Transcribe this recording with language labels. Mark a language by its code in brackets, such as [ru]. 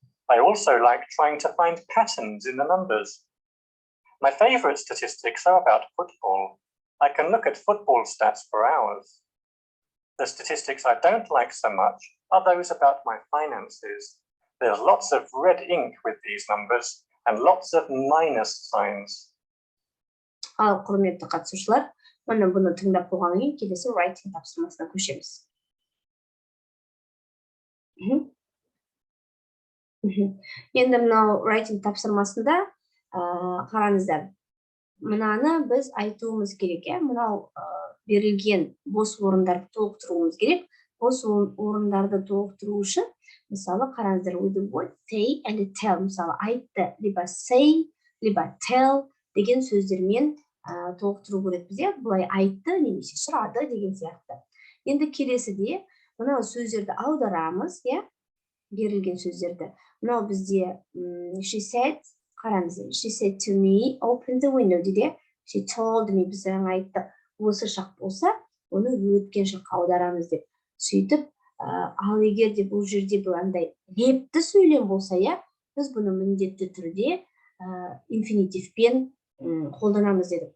[en] I also like trying to find patterns in the numbers. My favorite statistics are about football. I can look at football stats for hours. The statistics I don't like so much are those about my finances. There's lots of red ink with these numbers and lots of minus signs. [kk] Ал құрметті қатысушылар, міне бұны тыңдап болғаннан кейін келесі writing тапсырмасына көшеміз. Енді мынау writing тапсырмасында қараңыздар. Мынаны біз айтуымыз керек, мынау берілген бос орындарды толықтыруымыз керек. Бос орындарды толықтыру үшін, мысалы, қараңыздар, [en] with the word say and tell, [kk] мысалы, айтты, либо say, либо tell деген сөздермен толықтыру керек бізде. Бұлай айтты, немесе сұрады деген сияқты. Енді келесіде мынау сөздерді аударамыз, берілген сөздерді. Мынау бізде [en] she said, қараңыз, she said to me, open the window [kk] дейді. [en] She told me, [kk] біз айтты. Осы шақ болса, оны өткен шаққа аударамыз деп. Сөйтіп, ал егер де бұл жерде бұл андай лепті сөйлем болса, біз бұны міндетті түрде инфинитивпен қолданамыз дедік.